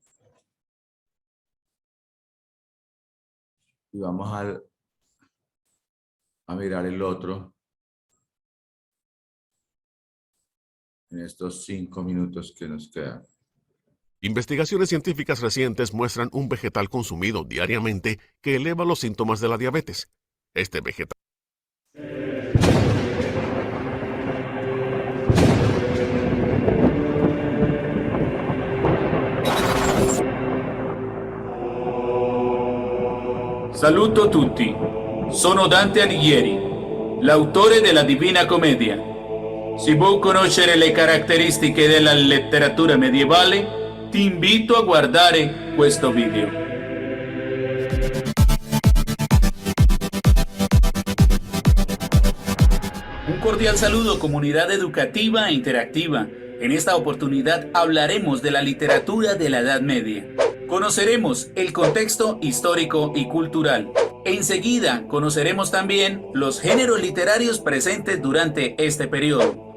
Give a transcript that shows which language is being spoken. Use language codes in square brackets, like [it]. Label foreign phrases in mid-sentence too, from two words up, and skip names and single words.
[es] Y vamos a mirar el otro en estos 5 minutos que nos quedan. Investigaciones científicas recientes muestran un vegetal consumido diariamente que eleva los síntomas de la diabetes. Este vegetal [it] Saluto tutti, sono Dante Alighieri, l'autore della Divina Commedia. Se vuoi conoscere le caratteristiche della letteratura medievale, ti invito a guardare questo video. [es] Un cordial saludo, comunidad educativa e interactiva. En esta oportunidad hablaremos de la literatura de la Edad Media. Conoceremos el contexto histórico y cultural. Enseguida conoceremos también los géneros literarios presentes durante este periodo.